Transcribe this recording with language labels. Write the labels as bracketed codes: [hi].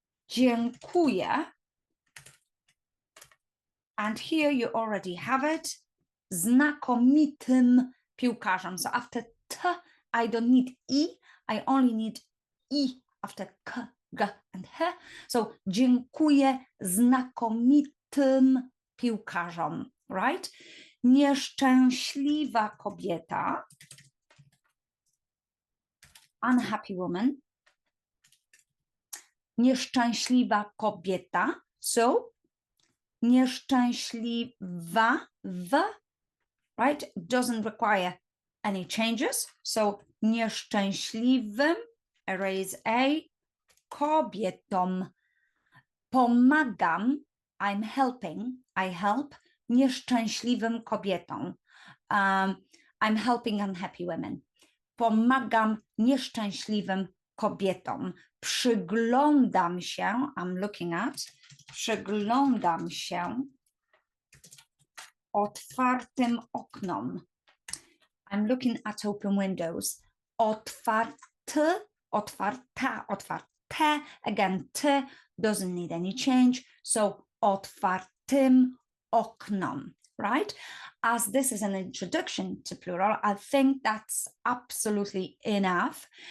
[pl] Dziękuję. [en] And here you already have it. [pl] Znakomitym piłkarzem. [en] So after t, I don't need I only need I after k, g, and h. [pl] So dziękuję znakomitym piłkarzom, right? Nieszczęśliwa kobieta. [en] Unhappy woman. [pl] Nieszczęśliwa kobieta. So nieszczęśliwa right? [en] Doesn't require any changes. So nieszczęśliwym, erase A, kobietom. Pomagam, I'm helping, I help [pl] nieszczęśliwym kobietom. [en] I'm helping unhappy women. [pl] Pomagam nieszczęśliwym kobietom. Przyglądam się, [en] I'm looking at, [pl] przyglądam się otwartym oknom. [en] I'm looking at open windows. Otwarte, again, t doesn't need any change. [pl] So otwartym oknom, right? [en] As this is an introduction to plural, I think that's absolutely enough.